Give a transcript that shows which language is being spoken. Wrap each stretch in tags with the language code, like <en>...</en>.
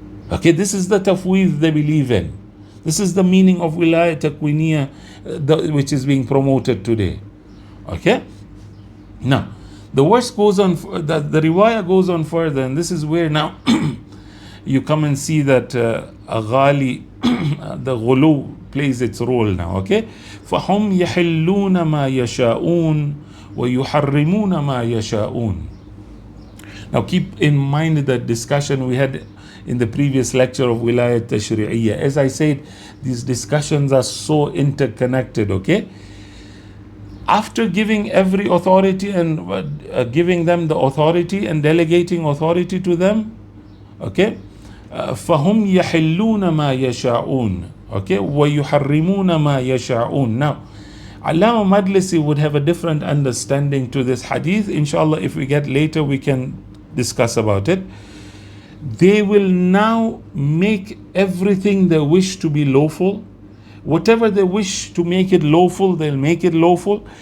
<en>Okay, this is the tafweed they believe in. This is the meaning of Wilayah Takwiniyah which is being promoted today. Okay, now the verse goes on, the riwayah goes on further, and this is where now you come and see that Aghali, the ghulu plays its role now. Okay,</en> <ar>فَهُمْ يَحِلُّونَ مَا يَشَاءُونَ وَيُحَرِّمُونَ مَا يَشَاءُونَ.</ar> <en>Now keep in mind that discussion we had in the previous lecture of Wilayah Tashri'iyah. As I said, these discussions are so interconnected, okay? After giving every authority and giving them the authority and delegating authority to them, okay?</en> <ar>فَهُمْ يَحِلُّونَ مَا يَشَاءُونَ,</ar> <en>okay?</en> <ar>وَيُحَرِّمُونَ مَا يَشَاءُونَ.</ar> <en>Now, Allama Majlisi would have a different understanding to this hadith. Inshallah, if we get later, we can discuss about it. They will now make everything they wish to be lawful. Whatever they wish to make it lawful, they'll make it lawful.</en>